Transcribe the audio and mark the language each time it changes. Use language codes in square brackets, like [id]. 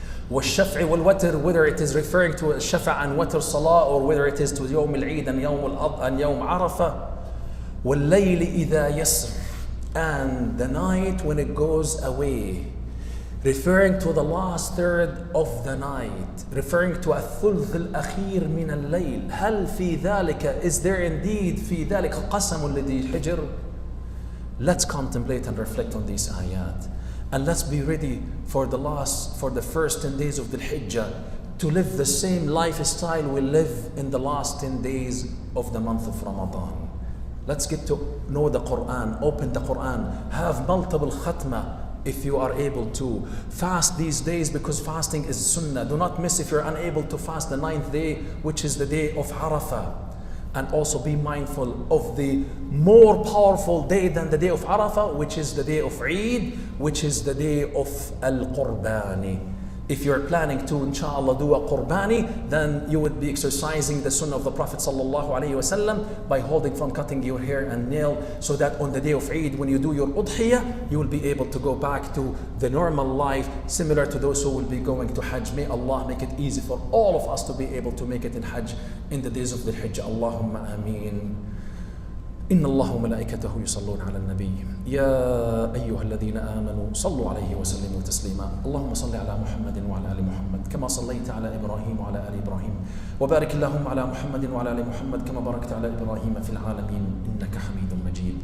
[ar] والشفع والوتر, [en] whether it is referring to shafa and watr salah, or whether it is to [ar] يوم العيد [en] and [ar] يوم عرفة. والليل إذا يسر, [en] and the night when it goes away, referring to the last third of the night, referring to [ar] الثلث الأخير من الليل. هل في ذلك, [en] is there indeed [ar] في ذلك قسم لذي حجر? [en] Let's contemplate and reflect on these ayat. And let's be ready for the first 10 days of the Hajj to live the same lifestyle we live in the last 10 days of the month of Ramadan. Let's get to know the Quran, open the Quran, have multiple khatma if you are able to. Fast these days, because fasting is sunnah. Do not miss if you're unable to fast the 9th day, which is the day of Arafah. And also be mindful of the more powerful day than the day of Arafah, which is the day of Eid, which is the day of Al-Qurbani. If you're planning to, inshallah, do a Qurbani, then you would be exercising the sunnah of the Prophet sallallahu alaihi wasallam by holding from cutting your hair and nail, so that on the day of Eid, when you do your udhiyah, you will be able to go back to the normal life, similar to those who will be going to Hajj. May Allah make it easy for all of us to be able to make it in Hajj in the days of the Hajj. Allahumma ameen. [ar] إن الله وملائكته يصلون على النبي يا أيها الذين آمنوا صلوا عليه وسلموا تسليما. اللهم صل على محمد وعلى آل محمد كما صليت على إبراهيم وعلى آل إبراهيم، وبارك اللهم على محمد وعلى آل محمد كما باركت على إبراهيم في العالمين إنك حميد مجيد.